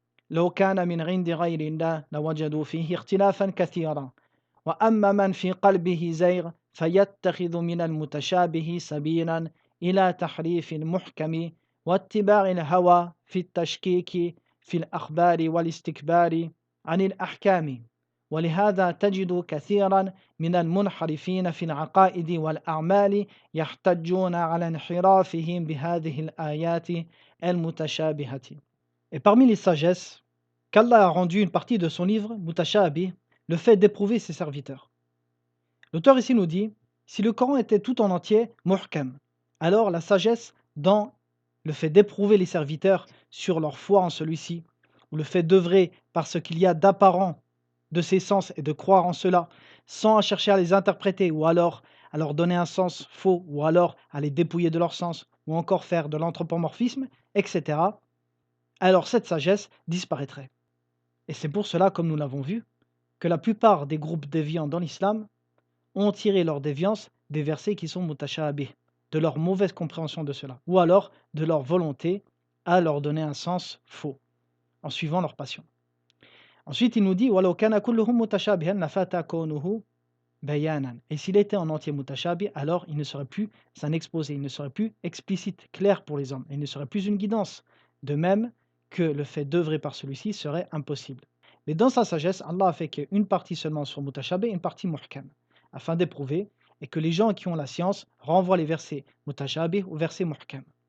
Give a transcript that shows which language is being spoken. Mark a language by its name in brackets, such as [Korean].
[Arabic] لو كان من عند غير الله لوجدوا فيه اختلافا كثيرا وأما من في قلبه زيغ فيتخذ من المتشابه سبيلا إلى تحريف المحكم واتباع الهوى في التشكيك في الأخبار والاستكبار عن الأحكام ولهذا تجد كثيرا من المنحرفين في العقائد والأعمال يحتجون على انحرافهم بهذه الآيات المتشابهة. [French] Et parmi les sagesses qu'Allah a rendu une partie de son livre, Mutashabih, le fait d'éprouver ses serviteurs. L'auteur ici nous dit, si le Coran était tout en entier muhkam, alors la sagesse dans le fait d'éprouver les serviteurs sur leur foi en celui-ci, ou le fait d'œuvrer par ce qu'il y a d'apparent de ses sens et de croire en cela, sans chercher à les interpréter, ou alors à leur donner un sens faux, ou alors à les dépouiller de leur sens, ou encore faire de l'anthropomorphisme, etc., alors cette sagesse disparaîtrait. Et c'est pour cela, comme nous l'avons vu, que la plupart des groupes déviants dans l'islam ont tiré leur déviance des versets qui sont mutashabih, de leur mauvaise compréhension de cela, ou alors de leur volonté à leur donner un sens faux, en suivant leur passion. Ensuite, il nous dit [Arabic] وَلَوْ كَانَ كُلُّهُم مُتَشَابِهًا لَفَاتَ كَوْنُهُ بَيَانًا. [French] Et s'il était en entier mutashabih, alors il ne serait plus un exposé, il ne serait plus explicite, clair pour les hommes, il ne serait plus une guidance. De même que le fait d'œuvrer par celui-ci serait impossible. Mais dans sa sagesse, Allah a fait qu'une partie seulement soit mutashabih et une partie muhkam, afin d'éprouver, et que les gens qui ont la science renvoient les versets mutashabih aux versets muhkam.